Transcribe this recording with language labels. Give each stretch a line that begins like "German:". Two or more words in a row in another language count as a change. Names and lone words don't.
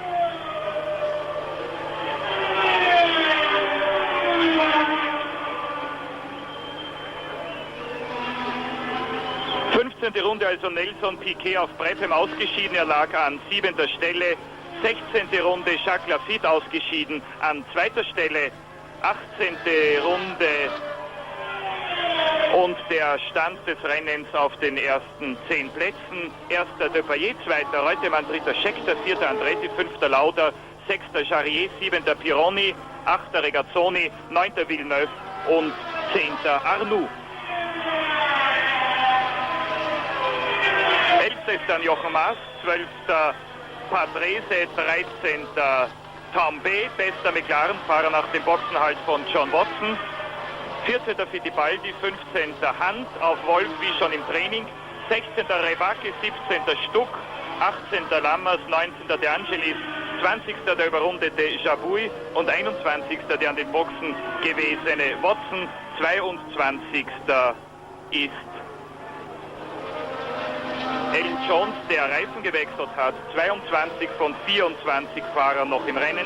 German: Runde also Nelson Piquet auf Brabham ausgeschieden, er lag an 7. Stelle. 16. Runde Jacques Lafitte ausgeschieden an 2. Stelle. 18. Runde und der Stand des Rennens auf den ersten 10 Plätzen. 1. Depayet, 2. Reutemann, 3. Scheckter, 4. Andretti, 5. Lauda, 6. Jarier, 7. Pironi, 8. Regazzoni, 9. Villeneuve und 10. Arnoux. 11. ist dann Jochen Maas, 12. Patrese, 13. Tambay, bester McLaren-Fahrer nach dem Boxenhalt von John Watson. 14. Fittipaldi, 15. Hunt auf Wolf wie schon im Training. 16. Revacke, 17. Stuck, 18. Lammers, 19. De Angelis, 20. der überrundete Jabouille und 21. der an den Boxen gewesene Watson. 22. ist Alan Jones, der Reifen gewechselt hat. 22 von 24 Fahrern noch im Rennen.